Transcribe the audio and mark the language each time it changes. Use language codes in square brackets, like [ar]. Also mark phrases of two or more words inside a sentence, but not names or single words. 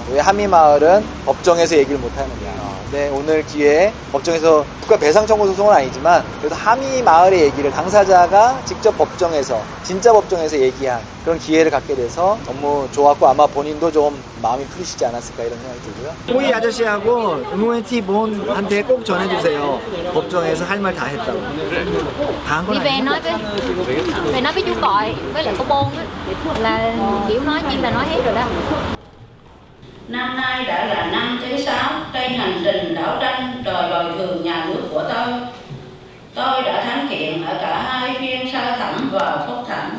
[ko] 왜 하미 마을은 법정에서 얘기를 못하느냐. 네, 오늘 기회에 법정에서 국가 배상 청구 소송은 아니지만 그래도 하미 마을의 얘기를 당사자가 직접 법정에서, 진짜 법정에서 얘기한 그런 기회를 갖게 돼서 너무 좋았고, 아마 본인도 좀 마음이 풀리시지 않았을까 이런 생각이 들고요. 호이 아저씨하고 응원티 본한테 꼭 전해주세요. 법정에서 할 말 다 했다고. 다 한 건 [vi] Đi về [ko] 아니에요. [vi] nói với chú Cọi với lại cô Bôn á, là kiểu nói chuyện là nói hết rồi đó. Năm nay đã là năm thứ 6 trên hành trình đấu tranh đòi bồi thường nhà nước của tôi. Tôi đã thắng kiện ở cả hai phiên sơ thẩm và phúc thẩm.